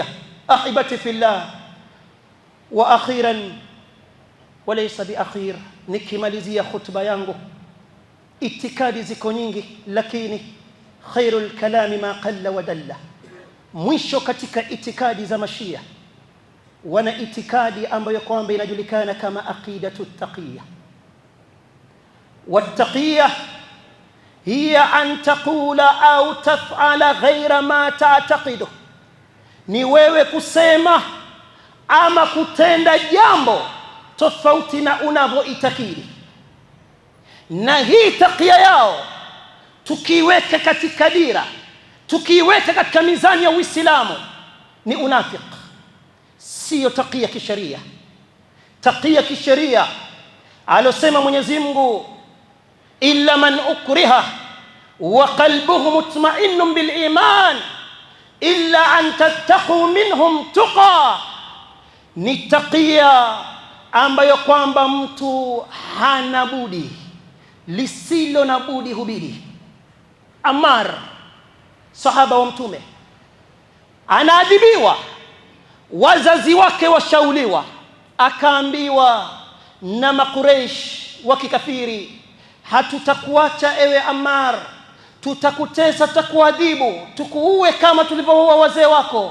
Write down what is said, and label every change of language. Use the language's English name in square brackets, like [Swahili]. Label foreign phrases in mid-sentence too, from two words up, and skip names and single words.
[Arabic] أحبتي في الله، وأخيرا وليس بآخر, [Swahili] nikimalizia khutba yangu, itikadi ziko nyingi, lakini [Arabic] خير الكلام ما قل ودل. [Swahili] Mwisho katika itikadi za Mashia wana itikadi ambayo kwamba inajulikana kama [Arabic] عقيدة التقية. والتقية هي أن تقول أو تفعل غير ما تعتقد, [Swahili] ni wewe kusema ama kutenda jambo tofauti na unavyoitakidi. Na hii taqiya yao tukiweka katika dira, tukiweka katika mizani ya Uislamu, ni unafiki, sio taqiya kisheria. Taqiya kisheria alosema Mwenyezi Mungu, [Arabic] إلا من أكره وقلبه مطمئن بالإيمان إلا أن تتقوا منهم تقاة, [Swahili] ni taqiya ambayo kwamba mtu hana budi, lisilo na budi hubidi. Ammar, sahaba wa Mtume, anaadhibiwa, wazazi wake washauliwa, akaambiwa na Makureish wa kikafiri, hatutakuacha ewe Ammar, tutakutesa, tutakuadhibu, tukuue kama tulivyoua wazee wako.